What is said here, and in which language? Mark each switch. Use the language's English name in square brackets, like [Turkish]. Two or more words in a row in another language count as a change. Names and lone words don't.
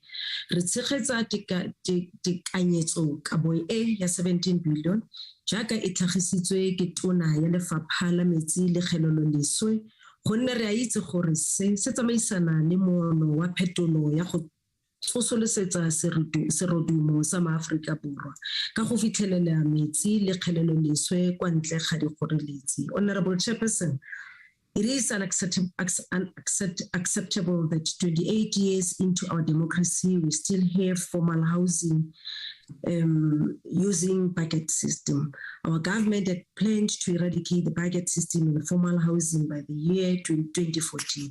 [Tswana] Re tshegetsa tekanyetso kabo e ya 17 billion jaaka e tlhagisitswe ke tona ya lefapha la metsi le kgeleloleswe, gonne re a itse gore se tsamaisana le moono wa phetolo ya go tsosolosetsa serodumo sa maAforika Borwa ka go fitlhelela metsi le kgeleloleswe kwa ntle ga dikgoreletsi. [English] Honourable Chairperson, it is unacceptable that 28 years into our democracy, we still have formal housing using bucket system. Our government had planned to eradicate the bucket system in formal housing by the year 2014.